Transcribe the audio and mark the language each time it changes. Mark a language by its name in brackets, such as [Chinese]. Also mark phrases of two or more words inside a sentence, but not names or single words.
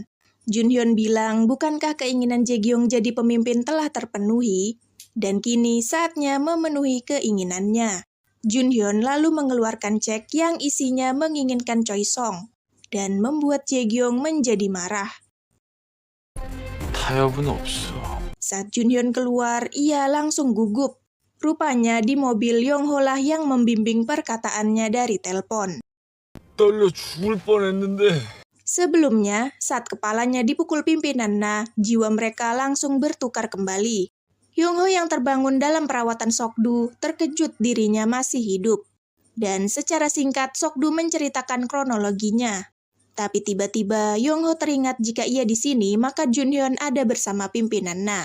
[Indonesian] Junhyun bilang, bukankah keinginan Jae-gyong jadi pemimpin telah terpenuhi? Dan kini saatnya memenuhi keinginannya. Junhyun lalu mengeluarkan cek yang isinya menginginkan Choi Song dan membuat Jae-gyong menjadi marah. [Korean] 타협은 없어. [Indonesian] Saat Junhyun keluar, ia langsung gugup. Rupanya di mobil Yongho lah yang membimbing perkataannya dari telepon. [Korean] 떨려 죽을 뻔했는데. [Indonesian] Sebelumnya, saat kepalanya dipukul pimpinan Na, jiwa mereka langsung bertukar kembali. Yongho yang terbangun dalam perawatan Sokdu terkejut dirinya masih hidup. Dan secara singkat Sokdu menceritakan kronologinya. Tapi tiba-tiba Yongho teringat jika ia di sini maka Junhyun ada bersama pimpinan Na.